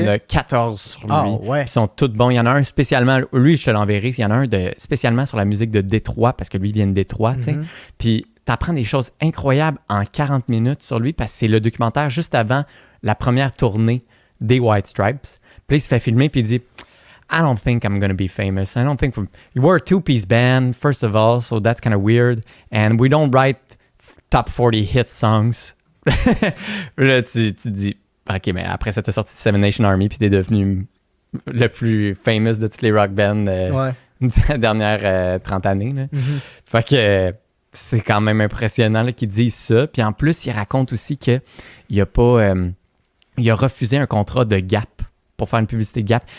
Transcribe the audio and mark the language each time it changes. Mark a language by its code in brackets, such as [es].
[fr] en a 14 sur lui. Ah ouais. Ils sont tous bons. Il y en a un spécialement, lui, je te l'enverrai. Il y en a un spécialement sur la musique de Détroit, parce que lui, il vient de Détroit, tu sais. Mhm. Puis t'apprends des choses incroyables en 40 minutes sur lui, parce que c'est le documentaire juste avant la première tournée des White Stripes. Puis il se fait filmer, puis il dit [en] I don't think I'm gonna be famous. I don't think we're a two-piece band, first of all, so that's kind of weird. And we don't write top 40 hit songs. [fr] Là, tu te dis, OK, mais après ça, t'as sorti de Seven Nation Army, puis t'es devenu le plus famous de toutes les rock bands Ouais. des dernières 30 années. Là. Mhm. Fait que c'est quand même impressionnant là, qu'ils disent ça. Puis en plus, il raconte aussi qu'il a pas... il a refusé un contrat de Gap pour faire une publicité Gap.